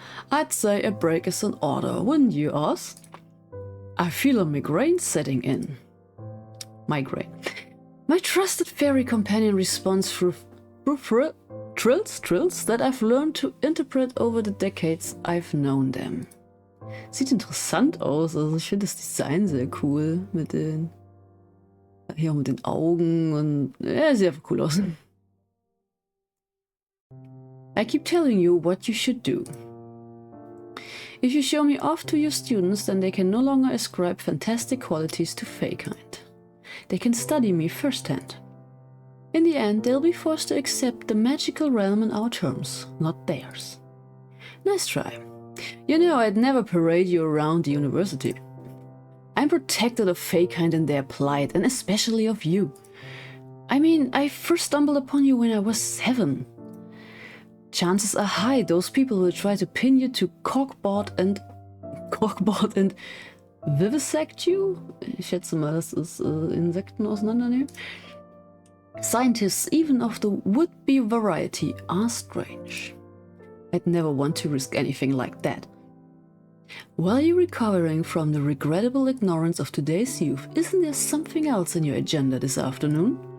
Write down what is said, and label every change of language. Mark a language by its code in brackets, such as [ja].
[en] I'd say a break is in order, wouldn't you, Oz? I feel a migraine setting in. Migraine. My trusted fairy companion responds through trills that I've learned to interpret over the decades I've known them. [de] Sieht interessant aus, also ich finde das Design sehr cool mit den hier auch mit den Augen und ja, sieht einfach cool aus. [en] I keep telling you what you should do. If you show me off to your students, then they can no longer ascribe fantastic qualities to fae-kind. They can study me firsthand. In the end, they'll be forced to accept the magical realm in our terms, not theirs. Nice try. You know, I'd never parade you around the university. I'm protected of fae-kind and their plight, and especially of you. I mean, I first stumbled upon you when I was 7. Chances are high those people will try to pin you to corkboard and vivisect you. [de] Ich schätze mal, das ist Insekten auseinandernehmen. [en] Scientists, even of the would-be variety, are strange. I'd never want to risk anything like that. While you're recovering from the regrettable ignorance of today's youth, isn't there something else in your agenda this afternoon?